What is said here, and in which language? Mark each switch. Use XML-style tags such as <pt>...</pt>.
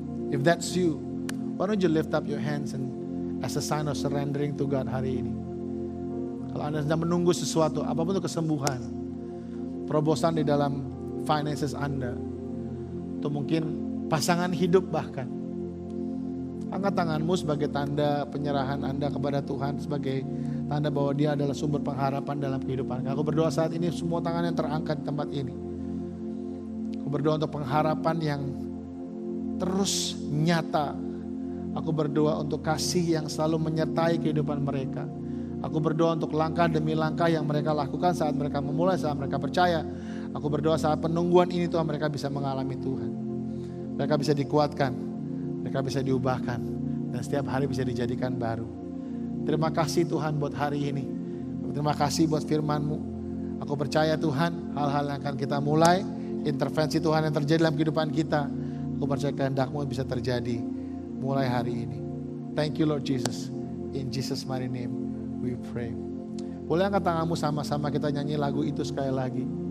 <en>If that's you, why don't you lift up your hands and as a sign of surrendering to God</en> <id>hari ini. Kalau Anda sedang menunggu sesuatu, apapun itu, kesembuhan, terobosan di dalam finances Anda, atau mungkin pasangan hidup bahkan, angkat tanganmu sebagai tanda penyerahan Anda kepada Tuhan, sebagai tanda bahwa Dia adalah sumber pengharapan dalam kehidupan. Aku berdoa saat ini semua tangan yang terangkat di tempat ini. Aku berdoa untuk pengharapan yang terus nyata. Aku berdoa untuk kasih yang selalu menyertai kehidupan mereka. Aku berdoa untuk langkah demi langkah yang mereka lakukan saat mereka memulai, saat mereka percaya. Aku berdoa saat penungguan ini Tuhan, mereka bisa mengalami Tuhan. Mereka bisa dikuatkan, mereka bisa diubahkan, dan setiap hari bisa dijadikan baru. Terima kasih Tuhan buat hari ini. Terima kasih buat firman-Mu. Aku percaya Tuhan, hal-hal yang akan kita mulai, intervensi Tuhan yang terjadi dalam kehidupan kita, aku percaya kehendak-Mu bisa terjadi mulai hari ini.</id> <en>Thank you Lord Jesus. In Jesus' mighty name we pray.</en> <id>Boleh angkat tanganmu sama-sama kita nyanyi lagu itu sekali lagi.</id>